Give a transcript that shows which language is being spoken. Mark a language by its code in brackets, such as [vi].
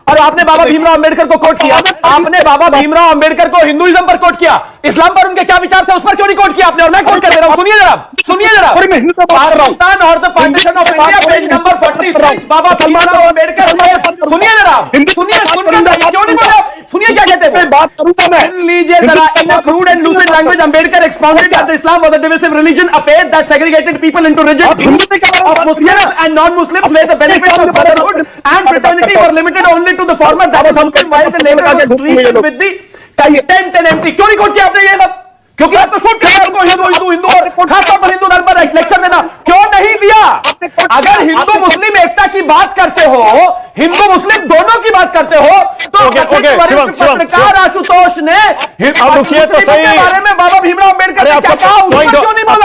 [hi] और आपने बाबा भीमराव अंबेडकर को कोट किया, आपने बाबा भीमराव अंबेडकर को हिंदुइज्म पर कोट किया, इस्लाम पर उनके क्या विचार थे उस पर क्यों नहीं कोट किया आपने? और मैं कोट कर दे रहा हूं, सुनिए जरा, सुनिए जरा। पाकिस्तान और the partition of India page number 46, बाबा भीमराव अंबेडकर, सुनिए जरा, सुनिए, सुनकर क्यों नहीं बोले? सुनिए क्या कहते हैं, बात करूंगा मैं। सुन लीजिए जरा। [en] In a crude and lucid language, Ambedkar expounded that the Islam was a divisive religion, a faith that segregated people into rigid groups of Muslims and non-Muslims, where the benefits of brotherhood and fraternity were limited only to the former, that was while the latter was treated with the contempt and empty. [hi] क्यों नहीं coat किया आपने ये सब? क्योंकि आपको suit करता है आपको हिंदू और खासतौर पर हिंदू धर्म पर लेक्चर देना क्यों नहीं दिया? अगर हिंदू मुस्लिम एकता की बात करते हो, हिंदू मुस्लिम दोनों की बात करते हो, तो पत्रकार आशुतोष ने रुकिए तो सही के बारे में बाबा भीमराव अंबेडकर ने क्या कहा उस पर क्यों नहीं बोला?